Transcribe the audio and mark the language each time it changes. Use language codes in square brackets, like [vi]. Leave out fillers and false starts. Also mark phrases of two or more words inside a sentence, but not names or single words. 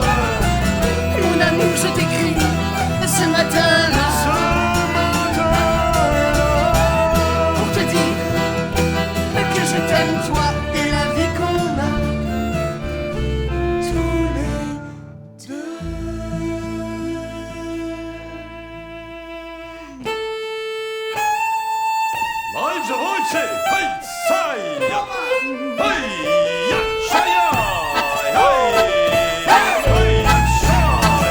[fr] Mon amour, je t'écris ce matin-là pour te dire que je t'aime toi et la vie qu'on a. Tous les deux. Malza Wojcie! Hej, saj! Hej, ja, szaja! Hej, hej, ja, szaj!